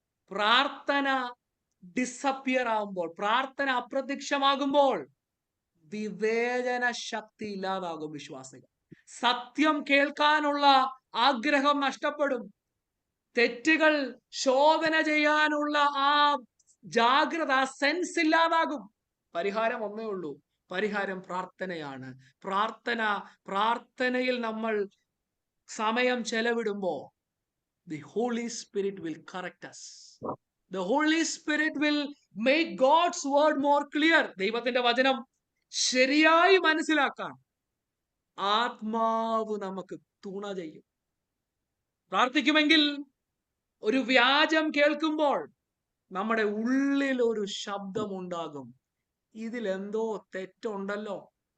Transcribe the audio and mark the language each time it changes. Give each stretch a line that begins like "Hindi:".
Malayalam: പ്രാർത്ഥന ഡിസപ്പിയർ ആകുമ്പോൾ, പ്രാർത്ഥന അപ്രത്യക്ഷമാകുമ്പോൾ വിവേചന ശക്തി ഇല്ലാതാകും. വിശ്വാസികൾ സത്യം കേൾക്കാനുള്ള ആഗ്രഹം നഷ്ടപ്പെടും. തെറ്റുകൾ ശോധന ചെയ്യാനുള്ള ആ ജാഗ്രത, ആ സെൻസ് ഇല്ലാതാകും. പരിഹാരം ഒന്നേ ഉള്ളൂ, പരിഹാരം പ്രാർത്ഥനയാണ്. പ്രാർത്ഥനയിൽ നമ്മൾ സമയം ചെലവിടുമ്പോൾ
English: the Holy Spirit will correct us. The Holy Spirit will make God's word more clear.
Malayalam: ദൈവത്തിന്റെ വചനം ശരിയായി മനസ്സിലാക്കാൻ ആത്മാവ് നമുക്ക് തുണ ചെയ്യും. പ്രാർത്ഥിക്കുമെങ്കിൽ ഒരു വ്യാജം കേൾക്കുമ്പോൾ നമ്മുടെ ഉള്ളിൽ ഒരു ശബ്ദമുണ്ടാകും, ഇതിലെന്തോ തെറ്റുണ്ടല്ലോ.